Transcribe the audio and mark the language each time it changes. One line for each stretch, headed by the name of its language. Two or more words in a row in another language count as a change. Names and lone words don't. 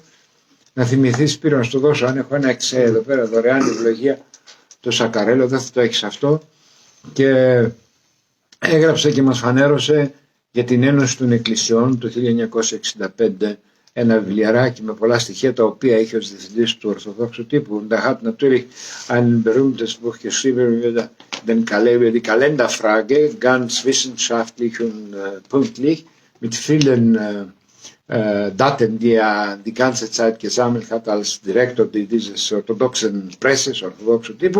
Greek: Να θυμηθείς, Σπύρο, να σου το δώσω, αν έχω ένα εξέ εδώ πέρα, δωρεάν βιβλιογία, το Σακαρέλο, δεν θα το έχεις αυτό. Και έγραψε και μας φανέρωσε για την Ένωση των Εκκλησιών το 1965, ένα βιβλιαράκι με πολλά στοιχεία τα οποία είχε ως διευθυντής του Ορθοδόξου τύπου.
German: Da hat natürlich ein berühmtes Buch geschrieben über die Kalenderfrage, ganz wissenschaftlich und pünktlich, mit vielen Daten, die er die ganze Zeit gesammelt hat als Direktor dieses orthodoxen Presses, orthodoxen Typu.